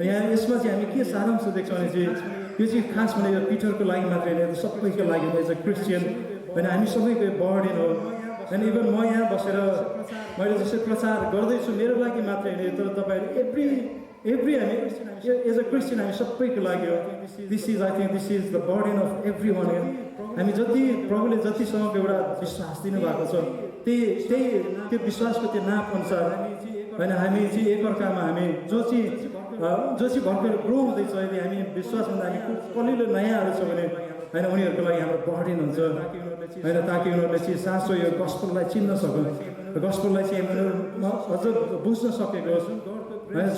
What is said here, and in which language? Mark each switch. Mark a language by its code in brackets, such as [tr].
[ne] यहाँ यसमा चाहिँ हामी के सारांश देख्छौँ भने चाहिँ यो चाहिँ खास भने यो पिटरको लागि मात्रै होइन, सबैको लागि [en] as a Christian [ne] होइन, हामी सबैको बर्डन हो। अनि इभन म यहाँ बसेर मैले जस्तै प्रचार गर्दैछु मेरो लागि मात्रै होइन, तर तपाईँहरू एभ्री हामी [en] as a Christian [ne] हामी सबैको लागि हो। [en] This is I think this is the burden of everyone. [ne] हामी जति प्रभुले जतिसँग एउटा विश्वास दिनुभएको छ त्यो विश्वासको त्यो नाप अनुसार होइन हामी चाहिँ एकअर्कामा हामी जो चाहिँ भर्खर ग्रो हुँदैछ, यदि हामी विश्वासभन्दा हामी कलिलो नयाँहरू छ भने होइन उनीहरूको लागि हाम्रो बर्डन हुन्छ होइन, ताकि उनीहरूले चाहिँ साँचो यो गस्पललाई चिन्न सकुन्, गस्पललाई चाहिँ उनीहरू अझ बुझ्न सकेको होस् होइन।